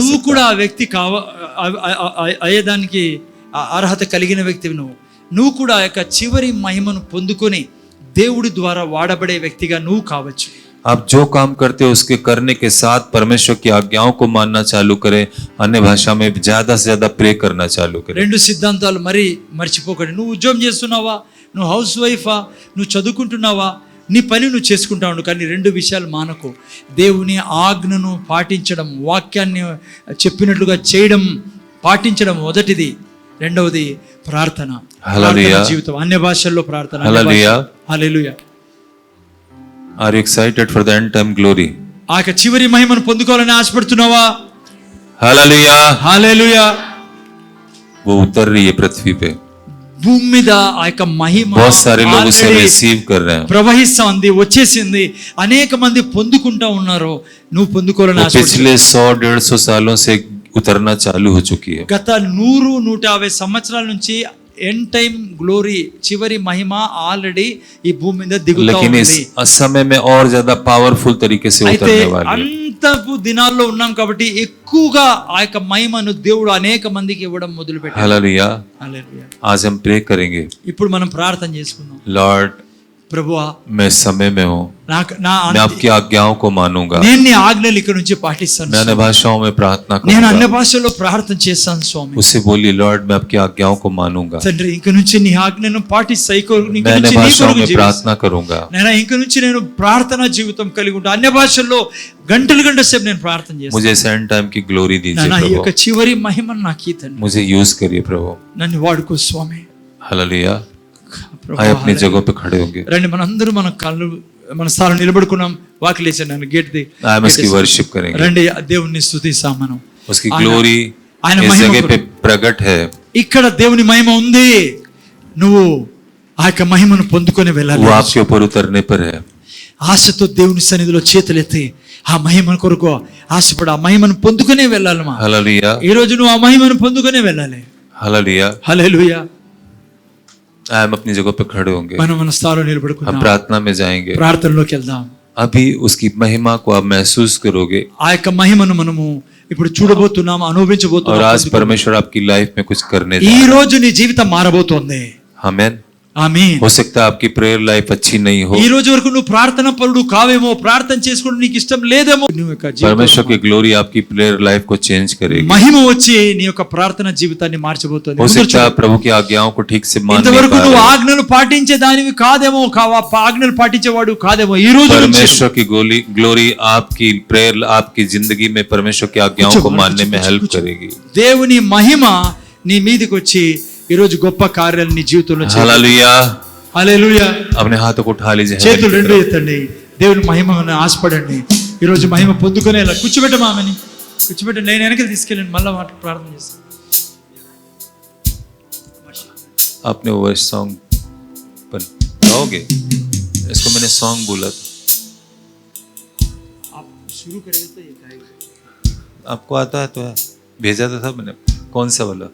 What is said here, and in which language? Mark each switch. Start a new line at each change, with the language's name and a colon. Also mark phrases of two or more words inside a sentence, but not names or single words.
Telugu: నువ్వు
Hindi: सकता
Telugu: కూడా ఆ వ్యక్తి అయ్యేదానికి అర్హత కలిగిన వ్యక్తివి. నువ్వు నువ్వు కూడా ఆ యొక్క చివరి మహిమను పొందుకొని దేవుడి ద్వారా వాడబడే వ్యక్తిగా నువ్వు కావచ్చు.
Hindi: आप जो काम करते हो उसके करने के साथ परमेश्वर की आज्ञाओं को मानना चालू करें, अन्य भाषा में ज्यादा से ज्यादा प्रे करना चालू करें.
Telugu: రెండు సిద్ధాంతాలు మరి మర్చిపోకండి. నువ్వు ఉద్యోగం చేస్తున్నావా, నువ్వు హౌస్ వైఫా, నువ్వు చదువుకుంటున్నావా, నీ పని నువ్వు చేసుకుంటా ఉండు, కానీ రెండు విషయాలు మానకు. దేవుని ఆజ్ఞను పాటించడం, వాక్యాన్ని చెప్పినట్లుగా చేయడం, పాటించడం మొదటిది. రెండవది ప్రార్థన, హల్లెలూయా. జీవితం, అన్య భాషల్లో ప్రార్థన. హల్లెలూయా. హల్లెలూయా.
English: Are you excited for the end time glory?
Telugu: ఆ యొక్క చివరి మహిమను పొందుకోవాలని ఆశపడుతున్నావా?
Hindi: हालेलुया.
Telugu: హల్లెలూయా.
Hindi: वो उतर रही है पृथ्वी पे,
Telugu: భూమి మీద ఆ యొక్క మహిమ
Hindi: बहुत सारे लोग उसे
English: already
Hindi: रिसीव कर रहे हैं.
Telugu: ప్రవహిస్తుంది, వచ్చేసింది. అనేక మంది పొందుకుంటా ఉన్నారు. నువ్వు పొందుకోవాలని
Hindi: वो
Telugu: ఆశపడుతున్నావా?
Hindi: पिछले 100-150 सालों से उतरना चालू हो चुकी है.
Telugu: గత 100-150 సంవత్సరాల నుంచి
English: end time glory,
Telugu: చివరి మహిమ ఆల్రెడీ ఈ భూమి మీద దిగుతా
Hindi: लेकिन इस
Telugu: ఉంది.
Hindi: समय में और ज्यादा पावरफुल तरीके से
Telugu: అయితే
Hindi: उतरने वाली है.
Telugu: అంతపు దినాల్లో ఉన్నాం కాబట్టి ఎక్కువగా ఆ యొక్క మహిమను దేవుడు అనేక మందికి ఇవ్వడం మొదలుపెట్టాడు.
Hindi: हालेलुया.
Telugu: హల్లెలూయా.
Hindi: आज हम प्रे करेंगे,
Telugu: ఇప్పుడు మనం ప్రార్థన చేసుకుందాం.
Hindi: लॉर्ड
Telugu: ప్రభువా,
Hindi: मैं इस समय में हूँ, मैं आपकी आज्ञाओं को मानूंगा,
Telugu: నేను నీ ఆజ్ఞలు ఇక్కడ నుంచి పాటిస్తాను.
Hindi: मैं अन्य भाषाओं में प्रार्थना
Telugu: నేను అన్య
Hindi: करूंगा.
Telugu: భాషలో ప్రార్థన చేస్తాను స్వామి.
Hindi: उससे बोलिए, लॉर्ड मैं आपकी आज्ञाओं को मानूंगा,
Telugu: తండ్రి, ఇంక నుంచి నీ ఆజ్ఞను పాటిస్తా. ఇంక
Hindi: मैं
Telugu: నుంచి
Hindi: अन्य
Telugu: నీ
Hindi: भाषाओं
Telugu: కొరకు
Hindi: में
Telugu: జీవిస్తా.
Hindi: प्रार्थना करूंगा.
Telugu: నేను ఇంక నుంచి నేను ప్రార్థన జీవితం కలిగి ఉంటా. అన్య భాషల్లో గంటలు సేపు నేను ప్రార్థన చేస్తాను.
Hindi: मुझे इस एंड टाइम की ग्लोरी दीजिए
Telugu: నాన్న, ఈ యొక్క
Hindi: प्रभु,
Telugu: చివరి మహిమను నాకు ఈ తండ్రి.
Hindi: मुझे यूज करिए प्रभु.
Telugu: నన్ను వాడుకో స్వామి.
Hindi: हालेलुया.
Telugu: ప్రభు,
Hindi: आए अपनी जगह पे खड़े होंगे.
Telugu: రండి, మనందరూ మన కళ్ళు మన స్థానం నిలబడుకున్నాం. వాకిలేసాను నన్ను గేట్ ది.
Hindi: हम इसकी वर्शिप करेंगे.
Telugu: రండి, దేవుణ్ణి స్తుతిస్తాం మనం.
Hindi: उसकी ग्लोरी
Telugu: ఆయన
Hindi: इस
Telugu: మహిమ
Hindi: जगह पे प्रकट है.
Telugu: ఇక్కడ దేవుని మహిమ ఉంది. నువ్వు ఆ యొక్క మహిమను పొందుకొని వెళ్ళాలి.
Hindi: वो आपके ऊपर उतरने पर है.
Telugu: ఆశతో దేవుని సన్నిధిలో చేతులెత్తి ఆ మహిమను కొరకు ఆశపడి ఆ మహిమను పొందుకునే వెళ్ళాలి. మా
Hindi: हालेलुया.
Telugu: ఈ రోజు నువ్వు ఆ మహిమను పొందుకునే వెళ్ళాలి.
Hindi: हालेलुया.
Telugu: హల్లెలూయా.
Hindi: हम अपनी जगह पे खड़े होंगे,
Telugu: మనం మన స్థానం
Hindi: हम
Telugu: నిలబడుకున్నాం.
Hindi: प्रार्थना में जाएंगे.
Telugu: ప్రార్థనలోకి వెళ్దాం.
Hindi: अभी उसकी महिमा को आप महसूस करोगे
Telugu: ఆ యొక్క మహిమను మనము ఇప్పుడు చూడబోతున్నాం,
Hindi: और
Telugu: అనుభవించబోతున్నాం.
Hindi: आज परमेश्वर आपकी लाइफ में कुछ करने जा
Telugu: ఈ
Hindi: रहा है.
Telugu: రోజు నీ జీవితం మారబోతోంది.
Hindi: आमीन.
Telugu: ఆమేన్.
Hindi: हो सकता है आपकी
English: prayer life
Hindi: अच्छी नहीं हो,
Telugu: ఈ రోజు వరకు నువ్వు ప్రార్థన పరుడు కావేమో, ప్రార్థన చేసుకోవడం నీకు ఇష్టం లేదేమో. నువ్వు యొక్క
Hindi: परमेश्वर
Telugu: జీవితం
Hindi: की ग्लोरी आपकी
English: prayer life
Hindi: को चेंज करेगी.
Telugu: మహిమ వచ్చి నీ యొక్క ప్రార్థన జీవితాన్ని మార్చబోతోంది.
Hindi: हो
Telugu: ముందు
Hindi: सकता है
Telugu: చూడు.
Hindi: प्रभु की आज्ञाओं को ठीक से मान नहीं
Telugu: ఇంతవరకు
Hindi: पा
Telugu: నువ్వు
Hindi: रहे.
Telugu: ఆజ్ఞలు పాటించే దానివి కాదేమో, ఆజ్ఞలు పాటించేవాడు కాదేమో. ఈ రోజు నుంచి
Hindi: परमेश्वर की ग्लोरी आपकी प्रेयर, आपकी जिंदगी में परमेश्वर की आज्ञाओं को मानने में हेल्प करेगी.
Telugu: దేవుని మహిమ నీ మీదకి వచ్చి ఈ రోజు గొప్ప కార్యాలు నీ జీవితంలో చేయాలి.
Hindi: हालेलुया.
Telugu: హల్లెలూయా.
Hindi: अपने हाथों को उठा लीजिए.
Telugu: చేతులు రెండు ఎత్తండి. దేవుని మహిమను ఆశపడండి. ఈ రోజు మహిమ పొందుకునేలా కూర్చోబెట్టమా ఆమెని, కూర్చోబెట్టి నేను వెనకకి తీసుకెళ్ళండి. మళ్ళీ మాట ప్రార్థన చేస్తాను.
Hindi: आपने वो सॉन्ग पर गाओगे? इसको मैंने सॉन्ग बोला था. आप शुरू करेंगे तो ये गाएगा. आपको आता है तो है, भेजा था मैंने. कौन सा वाला?